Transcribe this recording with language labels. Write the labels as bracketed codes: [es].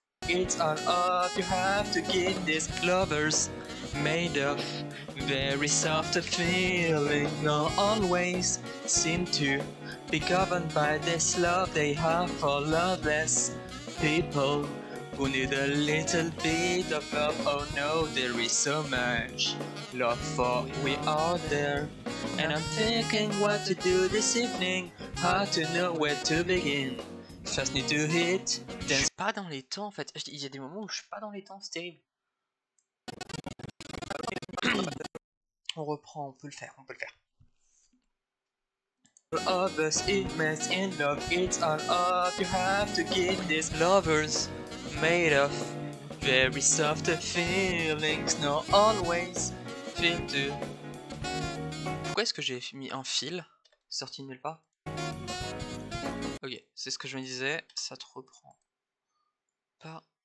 [en] It's all up, you have to give these lovers made of very soft feeling, no always seem to be governed by this love they have for loveless people who need a little bit of love. Oh no, there is so much love for we are there. And I'm thinking what to do this evening, how to know where to begin. First need to hit, then... [fr] Je suis pas dans les temps en fait, il y a des moments où je suis pas dans les temps, c'est terrible. On reprend, on peut le faire, on peut le faire. [en] All of us immense in love, it's all up, you have to give these lovers made of very soft feelings, no always feel to. [fr] Pourquoi est-ce que j'ai mis un fil sorti de nulle part? Ok, c'est ce que je me disais, ça te reprend pas.